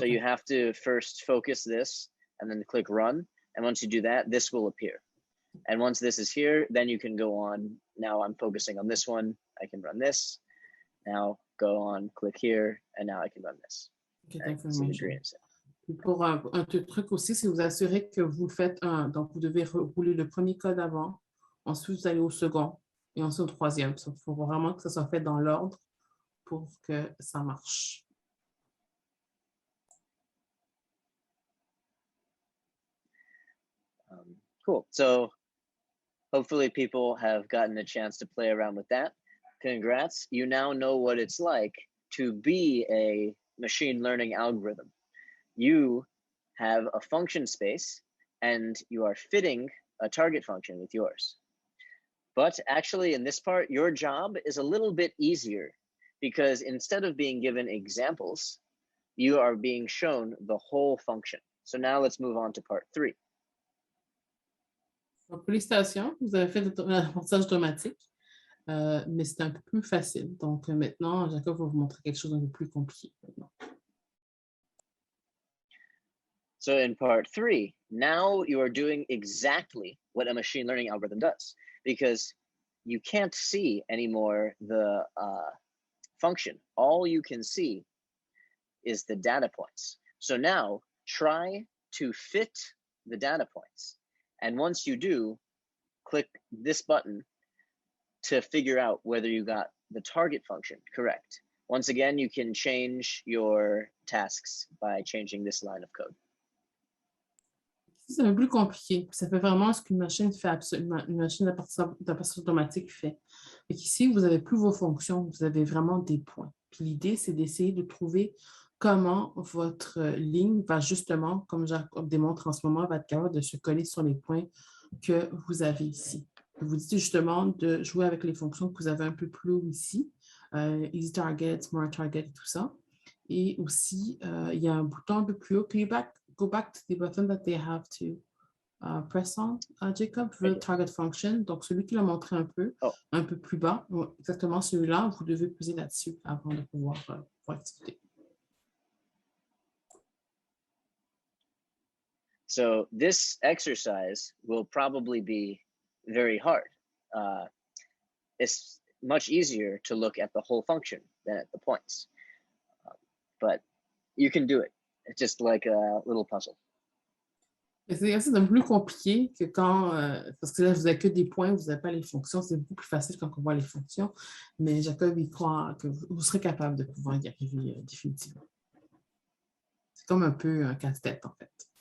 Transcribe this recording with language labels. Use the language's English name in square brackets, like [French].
[English] Okay. you have to first focus this, and then click run. And once you do that, this will appear. And once this is here, then you can go on. Now I'm focusing on this one. I can run this. Now go on, click here, and now I can run this. Okay, Right? thanks So for the green is it. [French] Pour un truc aussi, c'est vous assurer que vous faites un. Donc, vous devez rouler le premier code avant, ensuite vous allez au second et ensuite au troisième. Il faut vraiment que ça soit fait dans l'ordre pour que ça marche. [English] Cool. So hopefully people have gotten a chance to play around with that. Congrats. You now know what it's like to be a machine learning algorithm. You have a function space and you are fitting a target function with yours. But actually in this part, your job is a little bit easier because instead of being given examples, you are being shown the whole function. So now let's move on to part 3. [French] Donc, félicitations, vous avez fait l'apprentissage automatique, mais c'est un peu plus facile. Donc, maintenant, Jacob va vous montrer quelque chose d'un peu plus compliqué. [English] So in part 3, now you are doing exactly what a machine learning algorithm does, because you can't see anymore the function. All you can see is the data points. So now try to fit the data points. And once you do, click this button to figure out whether you got the target function correct. Once again, you can change your tasks by changing this line of code. [French] C'est un peu plus compliqué. Ça fait vraiment ce qu'une machine fait absolument, une machine d'apprentissage automatique fait. Et qu'ici, vous n'avez plus vos fonctions, vous avez vraiment des points. Puis l'idée, c'est d'essayer de trouver comment votre ligne va justement, comme Jacob démontre en ce moment, va être capable de se coller sur les points que vous avez ici. Vous dites justement de jouer avec les fonctions que vous avez un peu plus haut ici, [English] easy target, more target [French] et tout ça. Et aussi, il y a un bouton un peu plus haut. [English] Can you go back to the button that they have to press on, Jacob, the target function. [French] Donc, celui qui l'a montré un peu plus bas, exactement celui-là, vous devez peser là-dessus avant de pouvoir exécuter. [English] So this exercise will probably be very hard. It's much easier to look at the whole function than at the points. But you can do it. It's just like a little puzzle. [French] C'est un peu plus compliqué que quand, parce que là, vous n'avez que des points, vous n'avez pas les fonctions. C'est beaucoup plus facile quand on voit les fonctions. Mais Jacob, il croit que vous serez capable de pouvoir y arriver définitivement. C'est comme un peu un casse-tête, en fait.